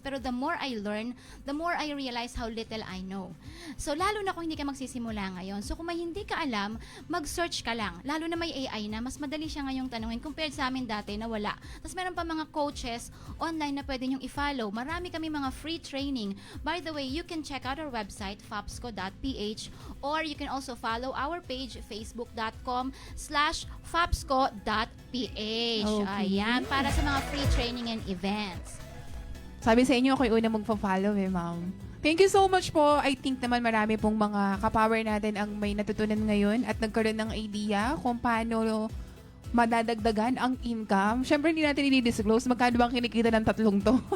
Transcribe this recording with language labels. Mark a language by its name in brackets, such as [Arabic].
[English] Pero the more I learn, the more I realize how little I know. [Filipino] So, lalo na kung hindi ka magsisimula ngayon. So, kung may hindi ka alam, mag-search ka lang. Lalo na may AI na, mas madali siya ngayong tanungin compared sa amin dati na wala. Tapos meron pa mga coaches online na pwede nyong i-follow. Marami kami mga free training. [English] By the way, you can check out our website, fapsco.ph, or you can also follow our page, facebook.com/fapsco.ph. Okay. [Filipino] Ayan, para sa mga free training and events. Sabi sa inyo, ako'y una magpa-follow ma'am. [English] Thank you so much [Filipino] po. I think naman marami pong mga kapower natin ang may natutunan ngayon at nagkaroon ng idea kung paano madadagdagan ang income. Siyempre, hindi natin i-disclose magkano bang kinikita ng tatlong to.